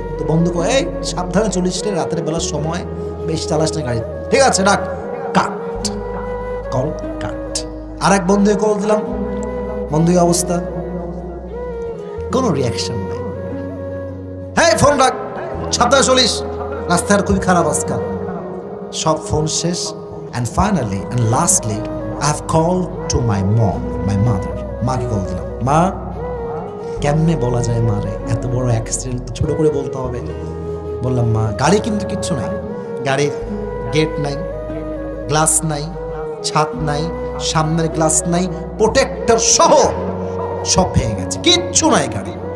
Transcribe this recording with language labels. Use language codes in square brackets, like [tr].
[bn] তো বন্ধু কয় এই সাবধানে চলিস রে, রাতের বেলার সময় বেশ চালাস না গাড়ি, ঠিক আছে রাখ, কাট, কল কাট। আর এক বন্ধুকে কল দিলাম, বন্ধু অবস্থা, কোনো রিয়াকশন নাই। হ্যাঁ ফোন রাখ, সাবধানে চলিস, রাস্তার খুবই খারাপ আজকাল। সব ফোন শেষ। [en] And finally and lastly I have called to my mom, my mother. [bn] মাকে কল দিলাম, মা কেমনে বলা যায় মারে, এত বড় অ্যাক্সিডেন্ট ছোট করে বলতে হবে। বললাম মা গাড়ি কিন্তু কিচ্ছু নাই, গাড়ির গেট নাই, গ্লাস নাই, ছাদ নাই, সামনের গ্লাস নাই, প্রোটেক্টর সহ সব ভেঙে গেছে, কিচ্ছু নাই গাড়ি।